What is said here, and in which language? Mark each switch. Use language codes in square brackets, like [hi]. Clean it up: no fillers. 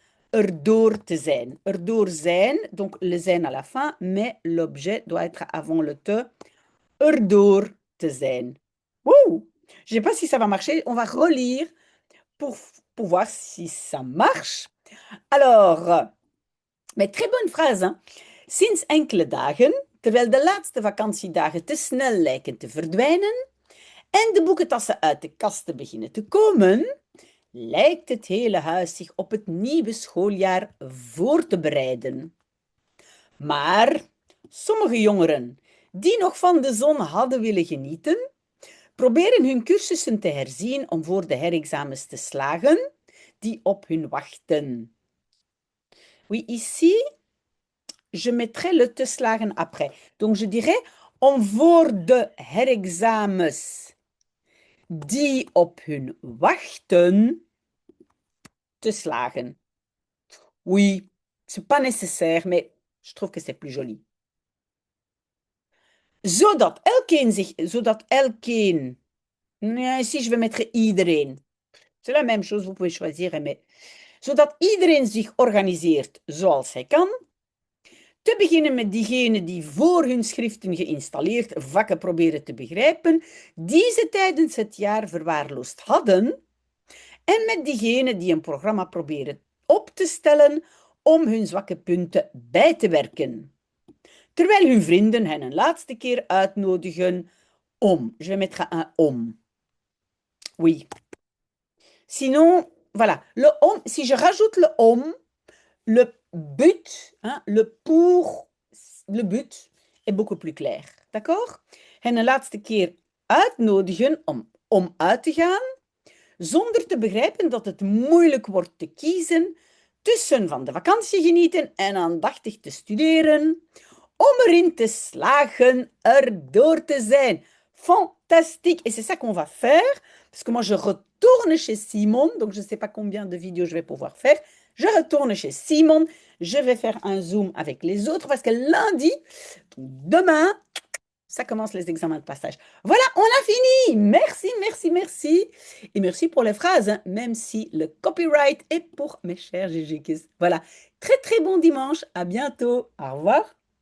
[nl] Erdoor te zijn. Erdoor zijn, [fr] donc le zijn à la fin, mais l'objet doit être avant le te. [nl] Erdoor te zijn. Wouh! [fr] Je ne sais pas si ça va marcher. On va relire pour voir si ça marche. Alors, mais très bonne phrase, hein? [nl] Sinds enkele dagen, terwijl de laatste vakantiedagen te snel lijken te verdwijnen en de boekentassen uit de kasten beginnen te komen, lijkt het hele huis zich op het nieuwe schooljaar voor te bereiden. Maar sommige jongeren die nog van de zon hadden willen genieten, proberen hun cursussen te herzien om voor de herexamens te slagen die op hun wachten. [fr] Oui, ici, je mettrai le [nl] te slagen [fr] après. Donc je dirais [nl] om voor de herexamens die op hun wachten te slagen. [fr] Oui, c'est pas nécessaire, mais je trouve que c'est plus joli. [nl] Zodat elkeen, nee, [fr] ici je vais mettre [nl] iedereen. [fr] C'est la même chose, vous pouvez choisir, mais [nl] zodat iedereen zich organiseert zoals hij kan. Te beginnen met diegenen die voor hun schriften geïnstalleerd vakken proberen te begrijpen, die ze tijdens het jaar verwaarloosd hadden, en met diegenen die een programma proberen op te stellen om hun zwakke punten bij te werken. Terwijl hun vrienden hen een laatste keer uitnodigen om. [fr] Je vais mettre un om. Oui. Sinon, voilà. Le om, si je rajoute le om, le but, hein, le but est beaucoup plus clair. D'accord? [nl] Hen een laatste keer uitnodigen om uit te gaan, zonder te begrijpen dat het moeilijk wordt te kiezen tussen van de vakantie genieten en aandachtig te studeren, om erin te slagen, erdoor te zijn. [fr] Fantastique! Et c'est ça qu'on va faire, parce que moi je retourne chez Simon, donc je ne sais pas combien de vidéos je vais pouvoir faire. Je retourne chez Simon, je vais faire un zoom avec les autres, parce que lundi, demain, ça commence les examens de passage. Voilà, on a fini. Merci, merci, merci. Et merci pour les phrases, hein, même si le copyright est pour mes chers GGKids. Voilà, très, très bon dimanche. À bientôt. Au revoir.